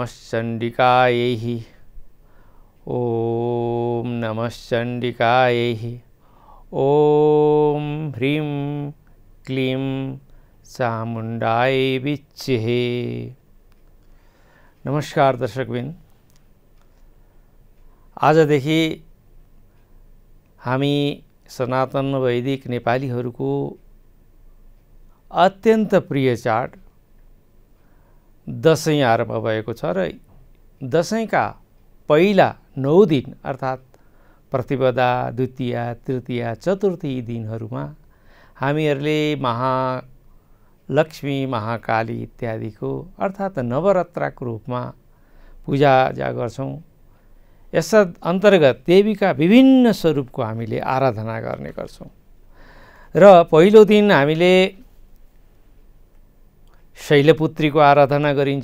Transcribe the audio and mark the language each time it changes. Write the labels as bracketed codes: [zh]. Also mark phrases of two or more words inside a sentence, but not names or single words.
[sa] चण्डिकायै ओम नमः चण्डिकायै ओम ह्रीं क्लीं चामुण्डाय विच्चे। [ne] नमस्कार दर्शकबिन, आजदेखि हामी सनातन वैदिक नेपालीहरूको अत्यन्त प्रिय चाड दशैं आरम्भ भएको छ र दशैंका पहिला 9 दिन अर्थात् प्रतिपदा, द्वितीया, तृतीया, चतुर्थी दिनहरूमा हामीहरूले महालक्ष्मी, महाकाली इत्यादिको अर्थात् नवरात्राको रूपमा पूजाआजा गर्छौं। यस अन्तर्गत देवीका विभिन्न स्वरूपको हामीले आराधना गर्ने गर्छौं र पहिलो दिन हामीले शैलपुत्रीको आराधना गरिन्छ।